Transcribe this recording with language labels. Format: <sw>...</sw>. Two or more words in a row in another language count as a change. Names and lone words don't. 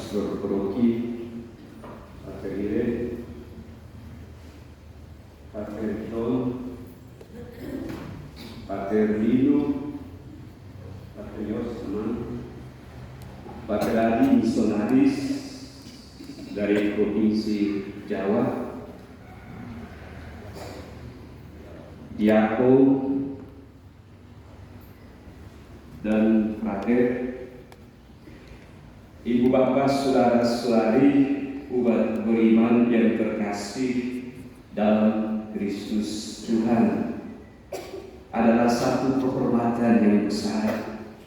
<id>Pastor Rocky, Pater Ire, Pater John, Pater Lino, Pater Yosman, Pater Adi misionaris dari Provinsi Jawa, Diakon dan Frater, Ibu Bapak, Saudara-saudari, umat beriman yang terkasih dalam Kristus Tuhan, adalah satu kehormatan yang besar.</id>